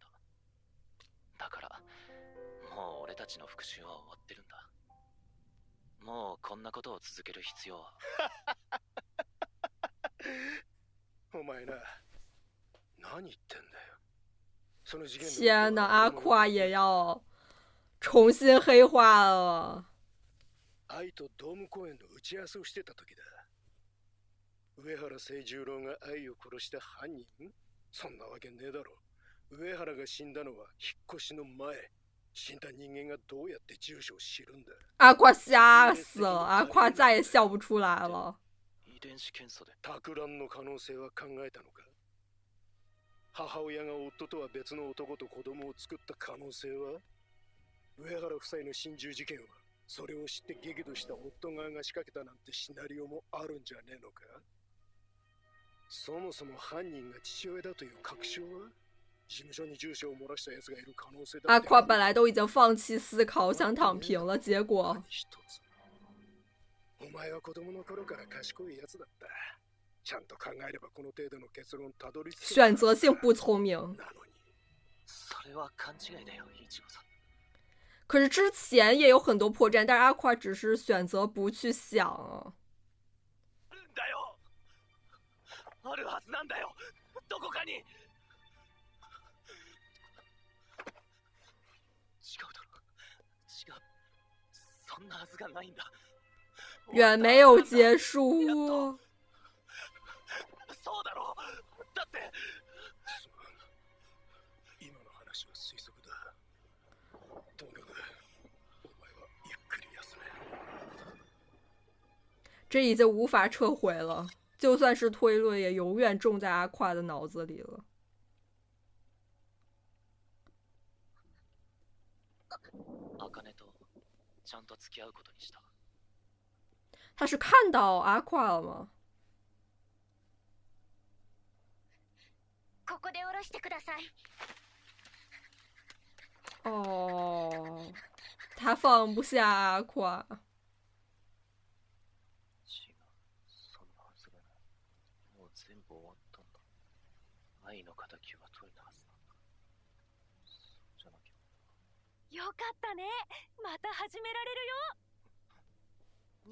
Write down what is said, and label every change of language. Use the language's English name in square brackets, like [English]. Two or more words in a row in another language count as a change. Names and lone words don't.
[Japanese] だからもう俺たちの復讐は終わってるんだ。もうこんなことを続ける必要は。お前な、何言ってんだよ。その事件の [Chinese] 天呐，阿夸也要重新黑化了。 [Japanese] 愛とドーム公演の打ち合わせをしてた時だ。上原清十郎が愛を殺した犯人？そんなわけねえだろ。上原が死んだのは引っ越しの前。死んだ人間がどうやって住所を知るんだ。 [Chinese] 阿夸吓死了，阿夸再也笑不出来了。 [Japanese] 遺伝子検査で。托卵の可能性は考えたのか？母親が夫とは別の男と子供を作った可能性は？上原夫妻の心中事件はそれを知って激怒した夫側が仕掛けたなんてシナリオもあるんじゃねえのか？そもそも犯人が父親だという確証は？事務所に住所を漏らした奴がいる可能性だ。 [Chinese] 阿夸本来都已经放弃思考，想躺平了，结果 [Japanese] お前は子供の頃から賢い奴だった。ちゃんと考えればこの程度の結論たどり着く。 [Chinese] 选择性不聪明。 [Japanese] なのに。それは勘違いだよ、イチゴさん。 [Chinese] 可是之前也有很多破绽，但是阿夸只是选择不去想。 [Japanese] だよ。あるはずなんだよ。どこかに。違うだろ。違う。そんなはずがないんだ。 [Chinese] 远没有结束。 [Japanese] そうだろ。だって。今の話は推測だ。とにかくお前はゆっくり休め。 [Chinese] 这已经无法撤回了，就算是推论，也永远种在阿夸的脑子里了。 [Japanese] 茜とちゃんと付き合うことにした。 [Chinese] 他是看到阿夸了吗？ [Japanese] ここで下ろしてください。 [Chinese] 哦，他放不下阿夸。 [Japanese] 違う。そんなはずがない。もう全部終わったんだ。愛の敵は取れたはずなんだ。そうじゃなきゃ。よかったね。また始められるよ。